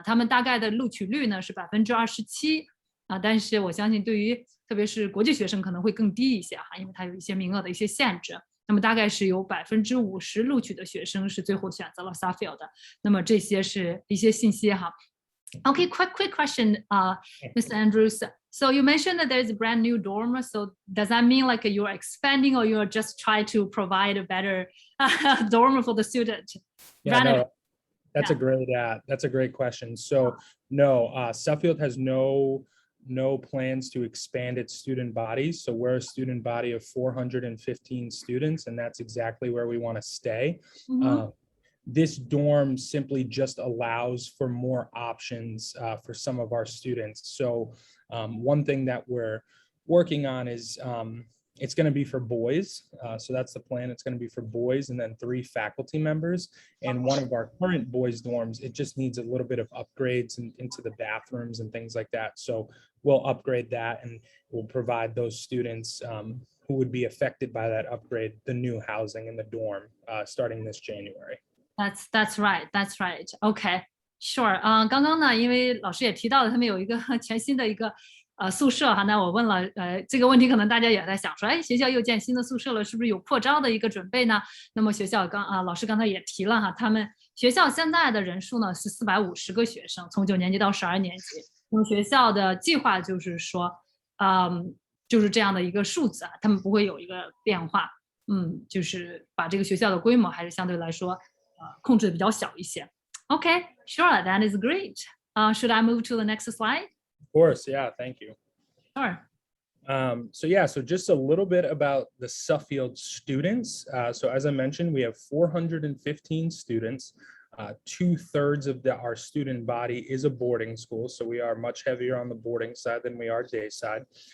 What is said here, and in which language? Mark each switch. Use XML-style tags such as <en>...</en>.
<zh>他们大概的录取率呢是27%但是我相信对于特别是国际学生可能会更低一些哈，因为它有一些名额的一些限制。那么大概是有50%录取的学生是最后选择了 Suffield 的。那么这些是一些信息哈。</zh> <en>Okay, quick question, Mr. Andrews. So you mentioned that there's a brand new dorm. So does that mean like you're expanding, or you're just trying to provide a better dorm for the student? Yeah, no, that's a great question. So no, Suffield has no plans to expand its student bodies. So we're a student body of 415 students, and that's exactly where we want to stay. This dorm simply just allows for more options for some of our students. So one thing that we're working on is it's going to be for boys. So that's the plan. It's going to be for boys and then 3 faculty members. And one of our current boys dorms, it just needs a little bit of upgrades into the bathrooms and things like that. So we'll upgrade that, and we'll provide those students who would be affected by that upgrade the new housing in the dorm starting this January. That's right. OK, sure.</en> <zh>刚刚呢，因为老师也提到了，他们有一个全新的一个宿舍哈。那我问了这个问题，可能大家也在想说，学校又建新的宿舍了，是不是有扩招的一个准备呢？那么学校老师刚才也提了哈，他们学校现在的人数呢是450个学生，从9年级到12年级。那么学校的计划就是说，就是这样的一个数字啊，他们不会有一个变化。就是把这个学校的规模还是相对来说。控制的比较小一些。</zh> <en>Okay, sure, that is great. Should I move to the next slide? Of course, yeah, thank you. Sure. So just a little bit about the Suffield students. So as I mentioned, we have 415 students. 2/3 of our student body is a boarding school, so we are much heavier on the boarding side than we are day side.</en>